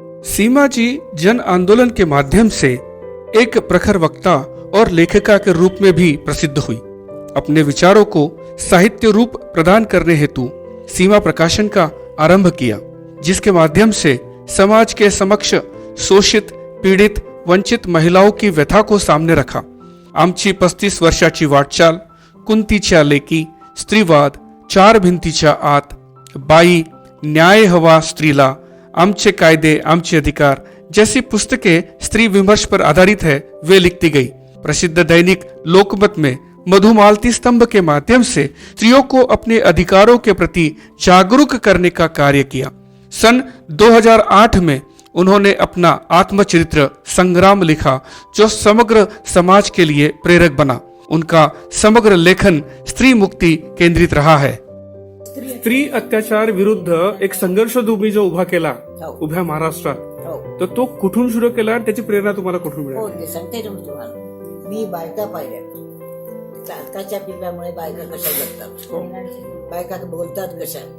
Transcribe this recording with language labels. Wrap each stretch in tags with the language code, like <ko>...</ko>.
<hi>सीमा जी जन आंदोलन के माध्यम से एक प्रखर वक्ता और लेखिका के रूप में भी प्रसिद्ध हुई। अपने विचारों को साहित्य रूप प्रदान करने हेतु सीमा प्रकाशन का आरंभ किया, जिसके माध्यम से समाज के समक्ष शोषित, पीडित, वंचित महिलाओं की व्यथा को सामने रखा। आमची 35 वर्षाची वाटचाल, कुंतीच्या लेकी, स्त्रीवाद, 4 भिंतीच्या आत, बाई, न्याय हवा स्त्रीला, आमचे कायदे आमचे अधिकार जैसी पुस्तकें स्त्री विमर्श पर आधारित है, वे लिखती गई। प्रसिद्ध दैनिक लोकमत में मधुमालती स्तंभ के माध्यम से स्त्रियों को अपने अधिकारों के प्रति जागरूक करने का कार्य किया। सन 2008 में उन्होंने अपना आत्मचरित्र संग्राम लिखा, जो समग्र समाज के लिए प्रेरक बना। उनका समग्र लेखन स्त्री मुक्ति केंद्रित रहा है।</hi> <mr>स्त्री अत्याचार विरुद्ध एक संघर्ष तुम्ही जो उभा केला उभ्या महाराष्ट्रात, हो तर तो कुठून सुरू केला आणि त्याची प्रेरणा तुम्हाला कुठून हो मिळाली? ते सांगते ना मी तुम्हाला. मी बायका पाहिल्या, आताच्या पिढ्यामुळे बायका कशा जगतात, बायका बोलतात कशा.</mr>